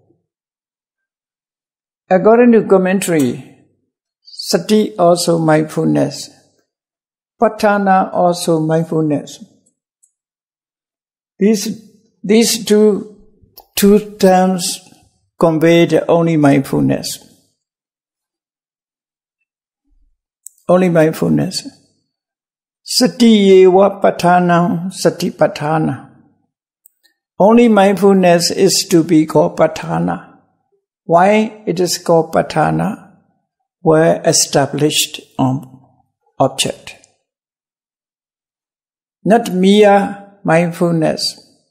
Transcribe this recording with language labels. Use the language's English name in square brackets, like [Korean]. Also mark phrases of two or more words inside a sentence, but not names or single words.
[English] According to commentary, Sati also mindfulness, Patthana also mindfulness. These two terms convey only mindfulness. Only mindfulness. [Pali] Sati yeva patthana, sati patthana. [English] Only mindfulness is to be called patthana. Why it is called patthana? Were established on object. Not mere mindfulness.